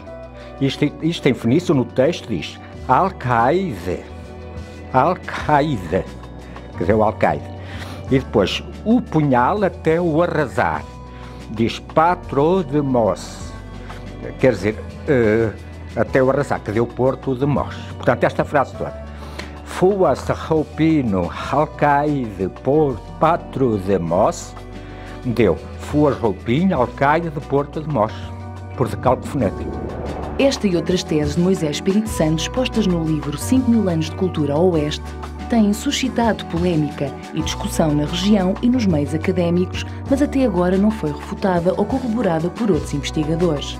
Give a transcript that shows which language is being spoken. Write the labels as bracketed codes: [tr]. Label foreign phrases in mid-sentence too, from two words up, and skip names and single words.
[pt] Isto em fenício, no texto diz Al-Qaide, quer dizer, o Al-Qaide. E depois, o punhal até o arrasar, diz Patrodemos, quer dizer, até o arrasar, que deu Porto de Mós. Portanto, esta frase toda: fuas roupino, Al-Qaide, Patrodemos, deu fuas roupinho, Al-Qaide de Porto de Mós, por decalque fonético. Esta e outras teses de Moisés Espírito Santo, expostas no livro 5.000 anos de cultura ao oeste, têm suscitado polémica e discussão na região e nos meios académicos, mas até agora não foi refutada ou corroborada por outros investigadores.